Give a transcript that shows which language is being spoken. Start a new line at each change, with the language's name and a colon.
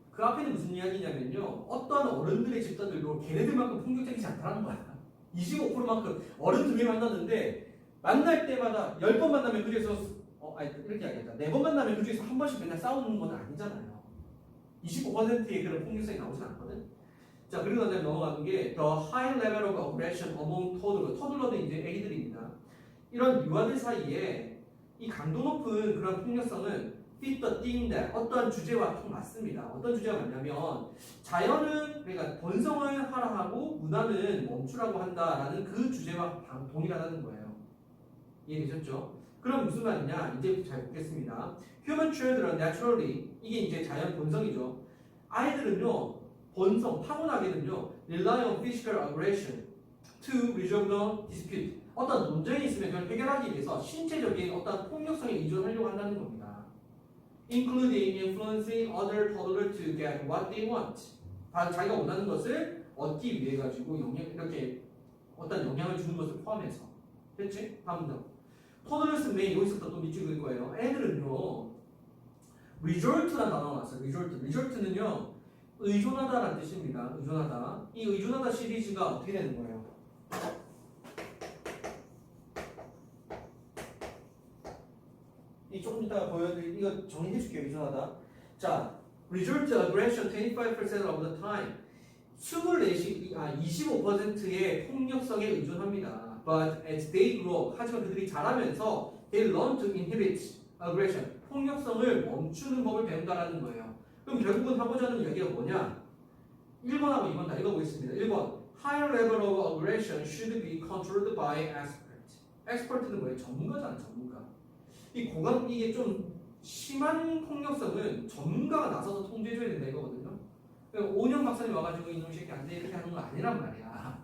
Korean: 그 앞에는 무슨 이야기냐면요. 어떠한 어른들의 집단들도 걔네들만큼 폭력적이지 않다는 거야. 25%만큼 어른 두 개 만났는데 만날 때마다 10번 만나면 그 중에서 이렇게 이야기하자. 4번 만나면 그 중에서 한 번씩 맨날 싸우는 건 아니잖아요. 25%의 그런 폭력성이 나오진 않거든.
English: 자,
Korean: 그리고 나서 넘어가는 게
English: the high level of aggression among toddler.
Korean: toddler는 이제 애기들입니다. 이런 유아들 사이에 이 강도 높은 그런 폭력성은
English: fit the theme that
Korean: 어떠한 주제와 통 맞습니다. 어떤 주제가 맞냐면 자연은 그러니까 번성을 하라 하고 문화는 멈추라고 한다라는 그 주제와 동일하다는 거예요. 이해되셨죠? 그럼 무슨 말이냐? 이제 잘 보겠습니다.
English: Human children naturally
Korean: 이게 이제 자연 본성이죠. 아이들은요 본성 타고나게는요
English: rely on physical aggression to resolve the dispute.
Korean: 어떤 논쟁이 있으면 그걸 해결하기 위해서 신체적인 어떤 폭력성에 의존하려고 한다는 겁니다.
English: Including influencing other toddlers to get what they want.
Korean: 다 자기가 원하는 것을 얻기 위해 가지고 이렇게 어떤 영향을 주는 것을 포함해서. 됐지? 다음 더.
English: toddlers may
Korean: 여기서부터 또 밑줄 그을 거예요. 애들은요 result라는 단어가 나왔어요. result는요 의존하다라는 뜻입니다. 의존하다. 이 의존하다 시리즈가 어떻게 되는 거예요? 이 조금 이따가 보여드릴 이거 정리해줄게요. 의존하다.
English: 자, result aggression 25% of the time.
Korean: 25%의 폭력성에 의존합니다.
English: But as they grow,
Korean: 하지만 그들이 자라면서
English: they learn to inhibit aggression.
Korean: 폭력성을 멈추는 법을 배운다라는 거예요. 그럼 결국은 하고자 하는 이야기가 뭐냐? 1번하고 2번 다 읽어보겠습니다.
English: 1번 Higher level of aggression should be controlled by expert.
Korean: expert는 뭐예요? 전문가잖아, 전문가. 이게 좀 심한 폭력성은 전문가가 나서서 통제해줘야 된다 이거거든요. 그러니까 오년 박사님 와가지고 이놈 새끼 안 돼 이렇게 하는 거 아니란 말이야.